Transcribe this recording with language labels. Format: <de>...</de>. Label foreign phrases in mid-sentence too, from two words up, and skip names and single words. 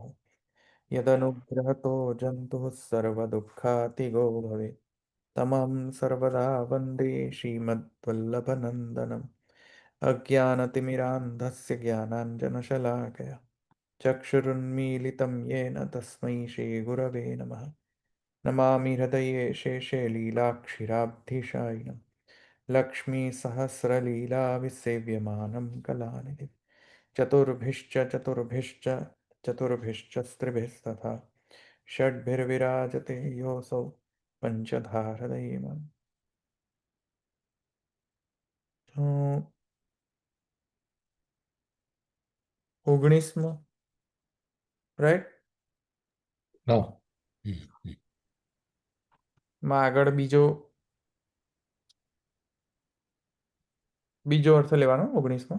<sa>यदनुग्रहतो जन्तुः सर्वदुःखातिगो भवेत् तमहं सर्वदा वन्दे श्रीमद्वल्लभनन्दनम् अज्ञानतिमिरान्धस्य ज्ञानाञ्जनशलाकया चक्षुरुन्मीलितं येन तस्मै श्रीगुरवे नमः नमामि हृदये शेषे लीलाक्षिराब्धिशायिनं लक्ष्मीसहस्रलीलाविसेव्यमानं कलानिधिं चतुर्भिश्च चतुर्भिश्च स्त्रिभिस्तथा षड्भिर्विराजते योऽसौ पञ्चधारदैवम्</sa> <gu>તો 19મો રાઈટ હા. માં આગળ બીજો અર્થ લેવાનો 19માં</gu>